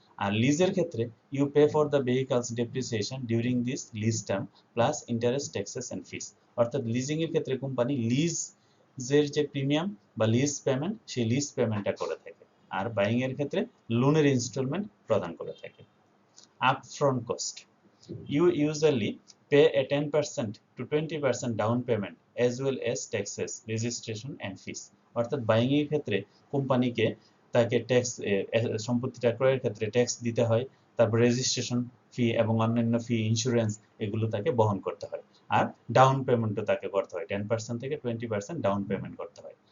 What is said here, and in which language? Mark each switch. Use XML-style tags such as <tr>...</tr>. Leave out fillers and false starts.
<bn>আর লিজের ক্ষেত্রে</bn> <en>You pay for the vehicle's depreciation during this lease term plus interest, taxes and fees.</en> <bn>অর্থাৎ leasing এর ক্ষেত্রে কোম্পানি লিজ যে প্রিমিয়াম বা লিজ পেমেন্ট সেই লিজ পেমেন্টটা করে থাকে, আর বাইং এর ক্ষেত্রে লোনের ইনস্টলমেন্ট প্রদান করে থাকে।</bn> <en>Upfront cost, you usually pay a 10% to 20% down payment as well as taxes, registration and fees।</en> <bn>অর্থাৎ বাইং এর ক্ষেত্রে কোম্পানিকে তাকে ট্যাক্স, সম্পত্তিটা ক্রয়ের ক্ষেত্রে ট্যাক্স দিতে হয়, তারপর রেজিস্ট্রেশন ফি এবং অন্যান্য ফি, ইন্স্যুরেন্স, এগুলো তাকে বহন করতে হয়। আর ডাউন পেমেন্টও তাকে করতে হয়, 10% থেকে 20% ডাউন পেমেন্ট করতে হয়।</bn>